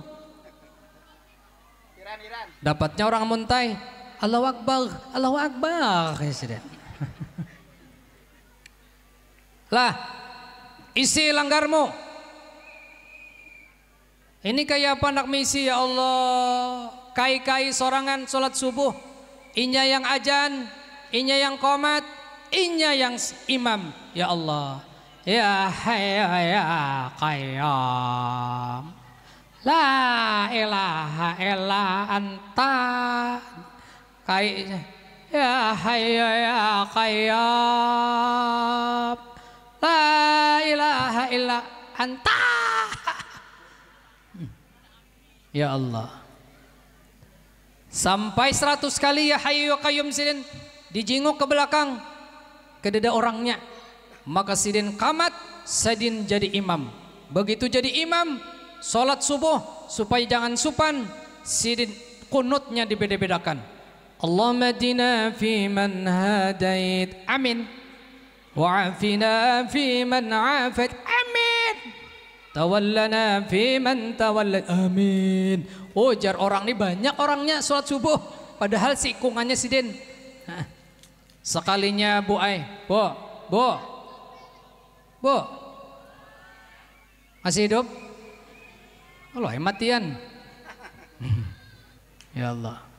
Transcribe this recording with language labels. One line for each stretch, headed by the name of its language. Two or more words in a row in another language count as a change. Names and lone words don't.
Banjar: Dapatnya orang Muntai.
Arabic: الله أكبر، الله أكبر.
Banjar: Lah, isi langgarmu. Ini kayak apa nak misi
Arabic: يا الله.
Banjar: Kai-kai sorangan sholat subuh. Inya yang ajan, inya yang qomat, inya yang imam.
Arabic: يا الله. يا حي يا قيوم. لا إله إلا أنت. يا حي يا قيوم، لا إله إلا أنت. يا الله.
Banjar: Sampai 100 kali
Arabic: يا حي يا قيوم
Banjar: sidin dijinguk ke belakang ke dada orangnya. Maka sidin qamat, sidin jadi imam. Begitu jadi imam salat subuh supaya jangan supan, sidin kunutnya dibeda-bedakan.
Arabic: اللهم اهدنا في من هديت، آمين. وعافنا في من عافيت، آمين. وتولنا في من توليت، آمين.
Banjar: Ujar orang ini banyak orangnya sholat subuh, padahal si ikungannya sidin. Sekalinya Bu Ai, Bu, masih hidup? Allah matian.
Arabic: يا الله.